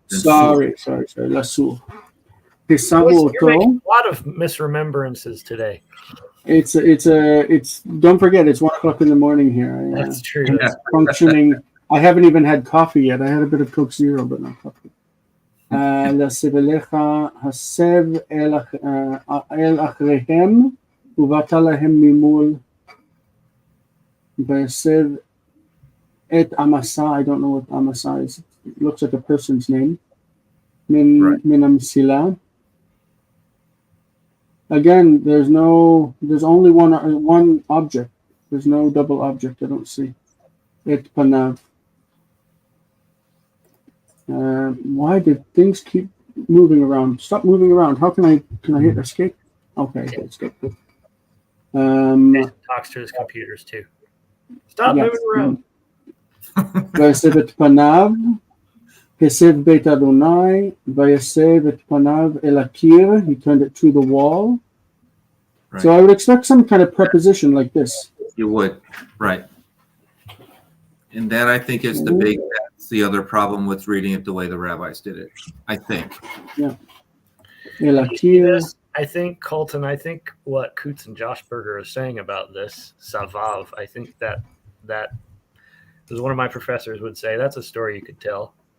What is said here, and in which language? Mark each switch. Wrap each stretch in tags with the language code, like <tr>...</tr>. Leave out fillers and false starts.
<en>Sorry. Lasur. You're making a lot of misremembrances today. It's don't forget, it's 1 o'clock in the morning here. That's true. It's functioning. I haven't even had coffee yet. I had a bit of Coke Zero, but not coffee.</en> <he>להסב אליך הסב אל אחריהם ובאת להם ממול והסב את Amasa.</he> <en>I don't know what Amasa is. It looks like a person's name.</en> <he>Min המסילה.</he> <en>Again, there's only one object. There's no double object. I don't see.</en> <he>Et panav.</he> <en>Why did things keep moving around? Stop moving around. How can I hit escape? Okay, that's good. Jason talks to his computers too. Stop moving around.</en> <he>ויסב את פניו, הסב בית אדוני, ויסב את פניו אל הקיר,</he> <en>he turned it to the wall. Right. So I would expect some kind of preposition like this. You would, right. And that, I think, is that's the other problem with reading it the way the rabbis did it, I think. Yeah.</en> <he>אל הקיר.</he> <en>I think, Colton, I think what Coots and Josh Berger are saying about this, Savav, I think that as one of my professors would say, that's a story you could tell.</en>